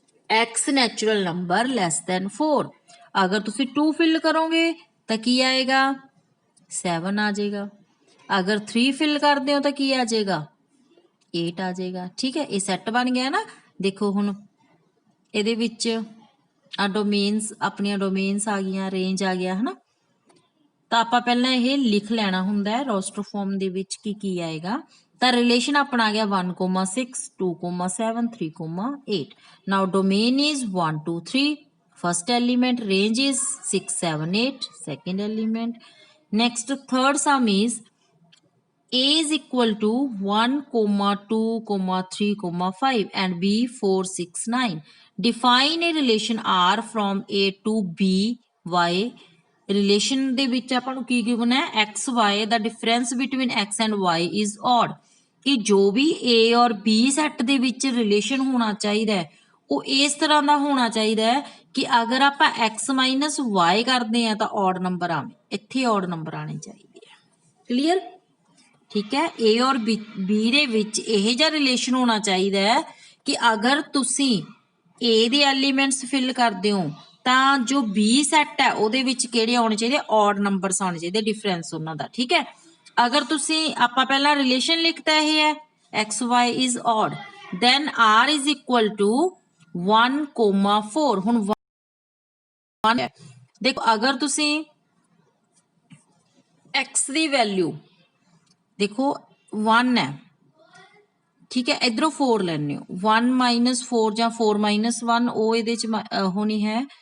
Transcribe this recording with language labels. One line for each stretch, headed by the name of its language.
Hindi: x natural number less than 4, अगर तुसी 2 fill करोगे तो की आएगा 7 आ जाएगा, अगर 3 फिल कर दो तो की आ जाएगा 8 आ जाएगा, ठीक है। ये सैट बन गया ना, देखो हुण
Punjabi: ਇਹਦੇ ਵਿੱਚ
Hindi: आ डोमेन्स अपनियां डोमेन्स आ गई, रेंज आ गया है ना, तो आप पहला ये लिख लेना हुंदा है रोस्टर फॉर्म दे विच की आएगा। तो रिलेशन अपना आ गया 1,6 2,7 3,8, now domain is 1 2 3, first element, range is 6 7 8, second element.
English: next third sum is a is equal to 1 2 3 5 and b 4 6 9, define a relation r from a to b y,
Punjabi: relation ਦੇ ਵਿੱਚ ਆਪਾਂ ਨੂੰ ਕੀ given ਹੈ x y ਦਾ difference between x and y is odd, ਕਿ ਜੋ ਵੀ a ਔਰ b set ਦੇ ਵਿੱਚ ਰਿਲੇਸ਼ਨ ਹੋਣਾ ਚਾਹੀਦਾ ਹੈ ਉਹ ਇਸ ਤਰ੍ਹਾਂ ਦਾ ਹੋਣਾ ਚਾਹੀਦਾ ਹੈ ਕਿ ਅਗਰ ਆਪਾਂ x y ਕਰਦੇ ਆ ਤਾਂ ऑड ਨੰਬਰ ਆਵੇ, ਇੱਥੇ ऑड ਨੰਬਰ ਆਣੇ ਚਾਹੀਦੇ ਆ, ਕਲੀਅਰ,
Hindi: ठीक है। ए और बी
Punjabi: ਦੇ ਵਿੱਚ ਇਹ ਜਿਹਾ ਰਿਲੇਸ਼ਨ ਹੋਣਾ ਚਾਹੀਦਾ ਹੈ ਕਿ ਅਗਰ ਤੁਸੀਂ a ਦੇ ਐਲੀਮੈਂਟਸ ਫਿਲ ਕਰਦੇ ਹੋ ਤਾਂ ਜੋ b ਸੈੱਟ ਹੈ ਉਹਦੇ ਵਿੱਚ ਕਿਹੜੇ ਆਉਣੇ ਚਾਹੀਦੇ ऑड ਨੰਬਰਸ ਆਉਣੇ ਚਾਹੀਦੇ, ਡਿਫਰੈਂਸ ਉਹਨਾਂ ਦਾ, ਠੀਕ ਹੈ। ਅਗਰ ਤੁਸੀਂ ਆਪਾਂ ਪਹਿਲਾਂ ਰਿਲੇਸ਼ਨ ਲਿਖਤਾ ਇਹ ਹੈ x y is odd, then r is equal to 1,4, ਹੁਣ 1 ਦੇਖੋ ਅਗਰ ਤੁਸੀਂ x ਦੀ ਵੈਲਿਊ
Hindi: देखो 1 है, ठीक है,
Punjabi: इधरों 4 लेने 1 -4 ਜਾਂ 4 -1 ਉਹ ਇਹਦੇ ਚ ਹੋਣੀ है